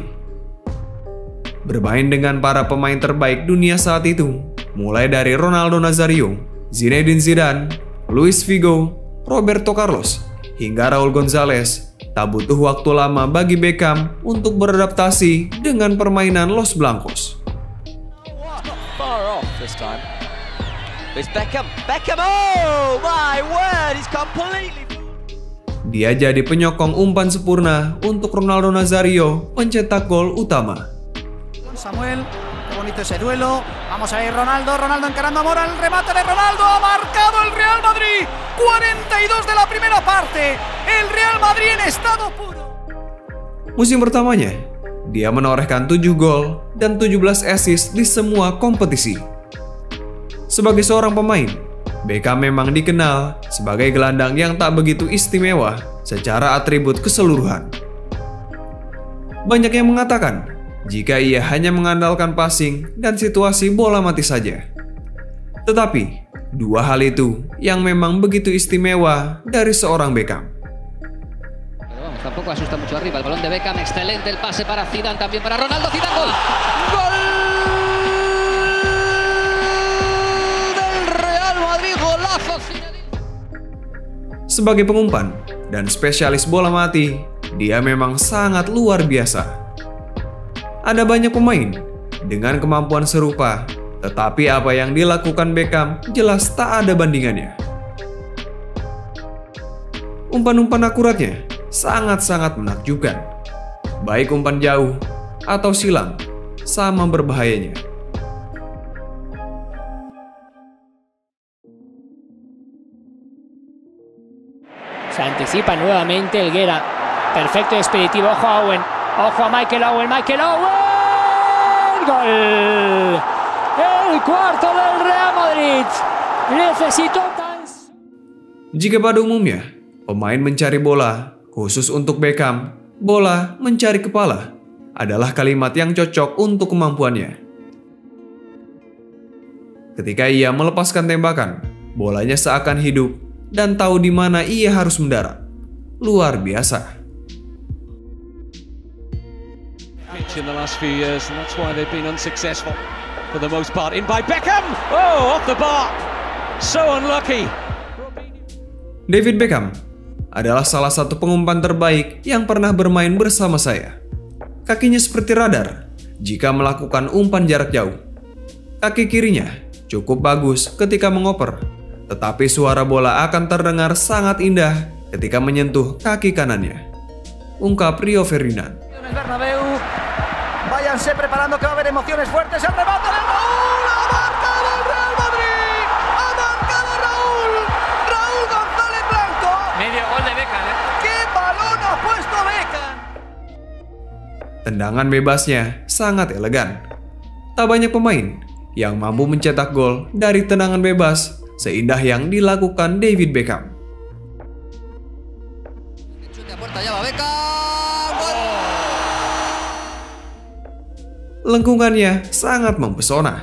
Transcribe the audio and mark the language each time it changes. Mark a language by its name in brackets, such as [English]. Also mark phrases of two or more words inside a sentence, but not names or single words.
[Indonesian] Bermain dengan para pemain terbaik dunia saat itu, mulai dari Ronaldo Nazario, Zinedine Zidane, Luis Figo, Roberto Carlos, hingga Raul González, tak butuh waktu lama bagi Beckham untuk beradaptasi dengan permainan Los Blancos. [English] Far off this time. It's Beckham. Beckham, oh my word, he's completely... [Indonesian] Dia jadi penyokong umpan sempurna untuk Ronaldo Nazario mencetak gol utama. [Spanish] Samuel, qué bonito ese duelo. Vamos a ir Ronaldo encarando a Mora, el remate de Ronaldo, ha marcado el Real Madrid. 42 de la primera parte. El Real Madrid en estado puro. [Indonesian] Musim pertamanya, dia menorehkan 7 gol dan 17 assist di semua kompetisi. Sebagai seorang pemain, Beckham memang dikenal sebagai gelandang yang tak begitu istimewa secara atribut keseluruhan. Banyak yang mengatakan jika ia hanya mengandalkan passing dan situasi bola mati saja. Tetapi, dua hal itu yang memang begitu istimewa dari seorang Beckham. [Spanish] Tampoco asusta mucho arriba, el balón de Beckham, excelente el pase para Zidane, también para Ronaldo, Zidane, gol. ¡Gol del Real Madrid, golazo Zidane! [Indonesian] Sebagai pengumpan dan spesialis bola mati, dia memang sangat luar biasa. Ada banyak pemain dengan kemampuan serupa, tetapi apa yang dilakukan Beckham jelas tak ada bandingannya. Umpan-umpan akuratnya sangat-sangat menakjubkan. Baik umpan jauh atau silang, sama berbahayanya. [Spanish] Se anticipa nuevamente Helguera. Perfecto y expeditivo. Ojo a Owen. Ojo a Michael Owen. Michael Owen. Gol. El cuarto del Real Madrid. Necesito tan... [Indonesian] Jika pada umumnya pemain mencari bola, khusus untuk Beckham, bola mencari kepala adalah kalimat yang cocok untuk kemampuannya. Ketika ia melepaskan tembakan, bolanya seakan hidup dan tahu di mana ia harus mendarat. Luar biasa. [English] In the last few years, and that's why they've been unsuccessful for the most part. In by Beckham! Oh, off the bar! So unlucky! [Indonesian] David Beckham adalah salah satu pengumpan terbaik yang pernah bermain bersama saya. Kakinya seperti radar jika melakukan umpan jarak jauh. Kaki kirinya cukup bagus ketika mengoper, tetapi suara bola akan terdengar sangat indah ketika menyentuh kaki kanannya. Ungkap Rio Ferdinand. [Spanish] Váyanse preparando que va a haber emociones fuertes. El remate de Raúl. Ha marcado el Real Madrid. Ha marcado Raúl. Raúl González Blanco. Medio gol de Beckham, ¿eh? ¡Qué balón ha puesto Beckham! [Indonesian] Tendangan bebasnya sangat elegan. Tak banyak pemain yang mampu mencetak gol dari tendangan bebas seindah yang dilakukan David Beckham. Lengkungannya sangat mempesona.